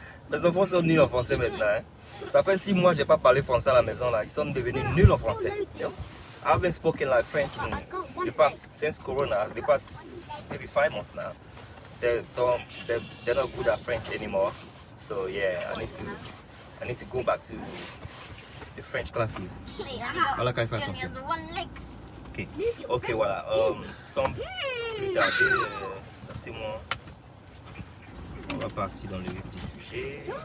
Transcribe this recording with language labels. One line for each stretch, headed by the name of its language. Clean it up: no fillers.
French: Les enfants sont nuls en français maintenant. Hein? Ça fait 6 mois que je n'ai pas parlé français à la maison. Là. Ils sont devenus nuls en français.
English: You know? I haven't spoken like French in the past, since Corona, the past maybe 5 months now. They're not good at French anymore. So yeah, I need to go back to the French classes.
French: Voilà, quand il fait attention. Ok, ok, voilà. Sans plus tarder, laissez-moi. On va partir dans le vif du sujet.